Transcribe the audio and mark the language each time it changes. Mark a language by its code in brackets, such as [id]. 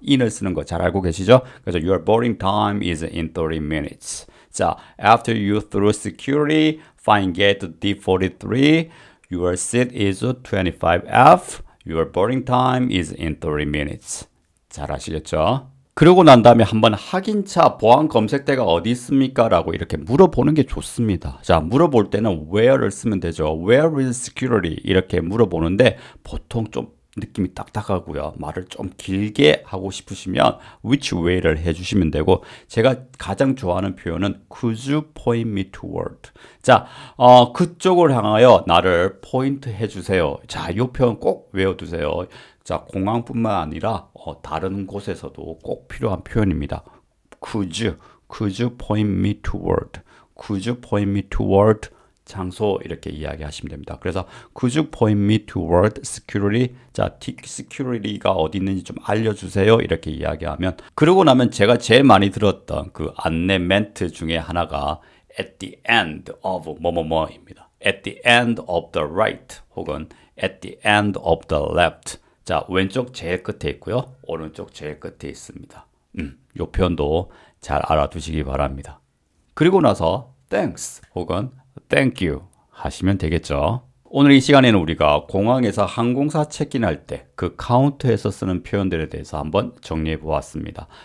[ko] in을 쓰는 거 잘 알고 계시죠? [en] 그래서 your boarding time is in 30 minutes. 자, after you through security, find gate D43. Your seat is 25F. Your boarding time is in 30 minutes. [ko] 잘 아시겠죠? 그러고 난 다음에 한번 확인차 보안 검색대가 어디 있습니까? 라고 이렇게 물어보는 게 좋습니다. 자, 물어볼 때는 where를 쓰면 되죠. [en] Where is security? [ko] 이렇게 물어보는데 보통 좀 느낌이 딱딱하고요. 말을 좀 길게 하고 싶으시면 which way를 해주시면 되고 제가 가장 좋아하는 표현은 [en] could you point me toward? [ko] 자, 그쪽을 향하여 나를 포인트 해주세요. 자, 이 표현 꼭 외워두세요. 자, 공항뿐만 아니라 다른 곳에서도 꼭 필요한 표현입니다. [en] Could you point me toward? Could you point me toward? [ko] 장소 이렇게 이야기하시면 됩니다. [en] 그래서 Could you point me toward security? [ko] 자, security가 어디 있는지 좀 알려주세요. 이렇게 이야기하면 그러고 나면 제가 제일 많이 들었던 그 안내 멘트 중에 하나가 [en] at the end of [ko] 뭐뭐뭐입니다. [en] at the end of the right 혹은 at the end of the left. [ko] 자, 왼쪽 제일 끝에 있고요. 오른쪽 제일 끝에 있습니다. 이 표현도 잘 알아두시기 바랍니다. 그리고 나서 thanks 혹은 thank you 하시면 되겠죠. 오늘 이 시간에는 우리가 공항에서 항공사 체크인할 때 그 카운터에서 쓰는 표현들에 대해서 한번 정리해 보았습니다.